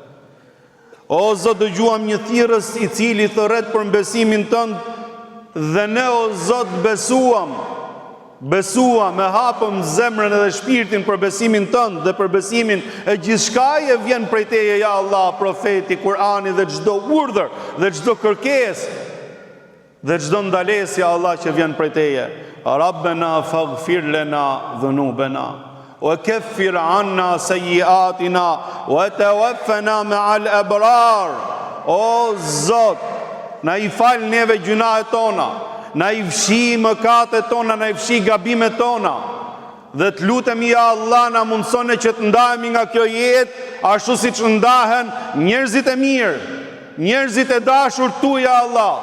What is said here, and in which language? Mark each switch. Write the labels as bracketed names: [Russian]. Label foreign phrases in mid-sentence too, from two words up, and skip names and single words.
[Albanian] O Zot, dëgjuam një thirrës i cili thërret për besimin tënd dhe ne o Zot besuam, e hapëm zemrën edhe shpirtin për besimin tënd dhe për besimin e gjithçkaje vjen prej teje [Arabic] يا الله, [Albanian] profeti, Kur'ani dhe çdo urdhër dhe çdo kërkesë dhe çdo ndalesë [Arabic] يا الله [Albanian] që vjen prej teje. [Arabic] ربنا فاغفر لنا ذنوبنا وكفر عنا سيئاتنا وتوفنا مع الأبرار. [Albanian] O Zot, na i fal neve gjunahet tona, na i fshi mëkatet tona, na i fshi gabimet tona, dhe të lutemi [Arabic] يا الله [Albanian] na mundsone që të ndahemi nga kjo jetë ashtu siç ndahen njerëzit e mirë, njerëzit e dashur tu [Arabic] يا الله.